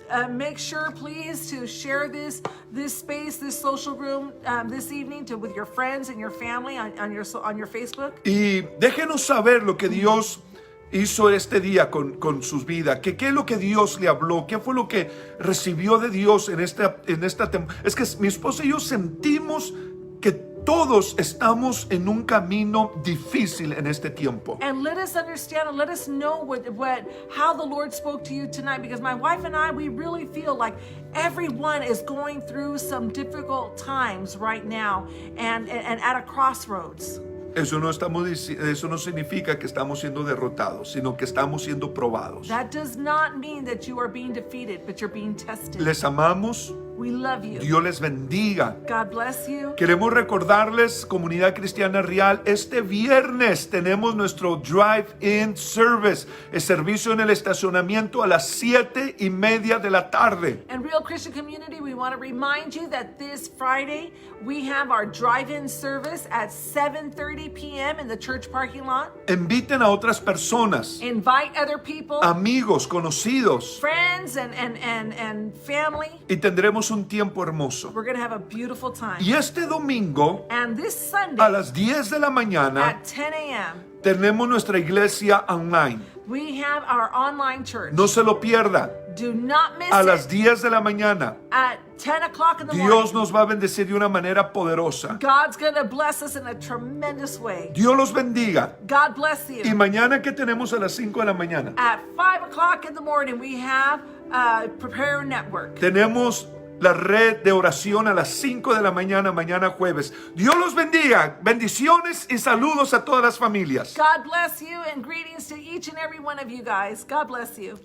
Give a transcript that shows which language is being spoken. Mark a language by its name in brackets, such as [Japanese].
[English] Make sure, please, to share this space, this social room, this evening with your friends and your family on your Facebook. [Spanish] Y déjenos saber lo que Dios hizo este día con sus vidas. ¿Qué es lo que Dios le habló? ¿Qué fue lo que recibió de Dios en esta temporada? Es que mi esposa y yo sentimos que todos estamos en un camino difícil en este tiempo. [English] And let us understand and let us know how the Lord spoke to you tonight, because my wife and I, we really feel like everyone is going through some difficult times right now and at a crossroads. [Spanish] Eso no significa que estamos siendo derrotados, sino que estamos siendo probados. [English] That does not mean that you are being defeated, but you're being tested. [Spanish] Les amamos. [English] We love you. [Spanish] Dios les bendiga. [English] God bless you. [Spanish] Queremos recordarles, Comunidad Cristiana Real, este viernes tenemos nuestro Drive-In Service, el servicio en el estacionamiento a las 7:30 de la tarde. [English] And Real Christian Community, we want to remind you that this Friday we have our drive-in service at 7:30 p.m. in the church parking lot. [Spanish] Inviten a otras personas, [English] Invite other people, [Spanish] amigos, conocidos, [English] friends and family. [Spanish] y tendremos un tiempo hermoso. [English] We're going to have a beautiful time. [Spanish] Y este domingo, [English] And this [Spanish] a [English] Sunday [Spanish] las 10 de la mañana, [English] at 10 a.m., [Spanish] tenemos nuestra iglesia online. [English] we have our online church. [Spanish] No se lo pierda. [English] Do not miss [Spanish] A las [English] it. [Spanish] 10 de la mañana, [English] At 10 o'clock in the [Spanish] Dios nos va a bendecir de una manera poderosa. [English] God's going to bless us in a tremendous way. [Spanish] Dios los bendiga. [English] God bless you. [Spanish] Y mañana, ¿qué tenemos a las 5 de la mañana? [English] At 5 o'clock in the morning, we have Prepare Network. [Spanish] Tenemos la red de oración a las 5 de la mañana, mañana jueves. Dios los bendiga. Bendiciones y saludos a todas las familias. [English] God bless you and greetings to each and every one of you guys. God bless you.